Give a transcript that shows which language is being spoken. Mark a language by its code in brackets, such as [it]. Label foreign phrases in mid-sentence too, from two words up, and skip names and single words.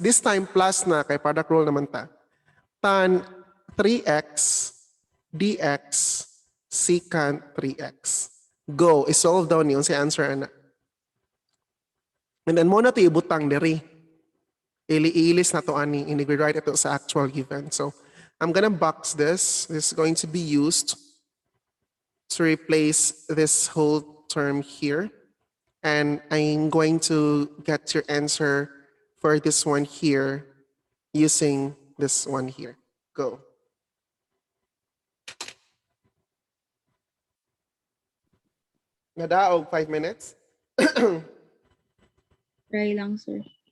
[en] This time plus [ceb] na kay [en] product rule [ceb] naman ta. Tan 3x dx secant 3x. Go, isolve daw niyo si answer ana. [en] And then [ceb] mo na to ibutang diri. Iilis na to ani, ini-write ito sa [en] actual given. So, I'm gonna box this. This is going to be used to replace this whole term here. And I'm going to get your answer for this one here using this one here. [ceb] Go. Nadaog 5 minutes. Try lang, sir.